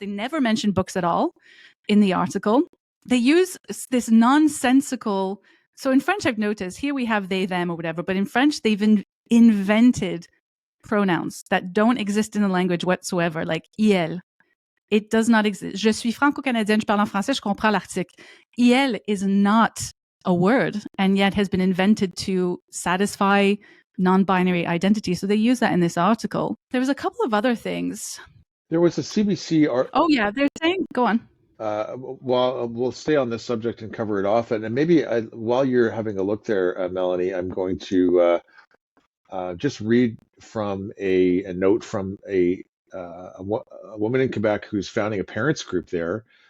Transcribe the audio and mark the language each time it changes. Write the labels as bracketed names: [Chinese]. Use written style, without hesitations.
[English] They never mentioned books at all in the article. They use this nonsensical. So in French, I've noticed, here we have they, them, or whatever, but in French, they've invented pronouns that don't exist in the language whatsoever, like IL. It does not exist. [French] Je suis franco-canadienne, je parle en français, je comprends l'article. [English] IL is not a word, and yet has been invented to satisfy non-binary identity. So they use that in this article. There was a couple of other things. There was a CBC... Oh, yeah, they're saying... Go on. Well, we'll stay on this subject and cover it off. And maybe while you're having a look there, Melanie, I'm going to just read from a note from a woman in Quebec who's founding a parents group there.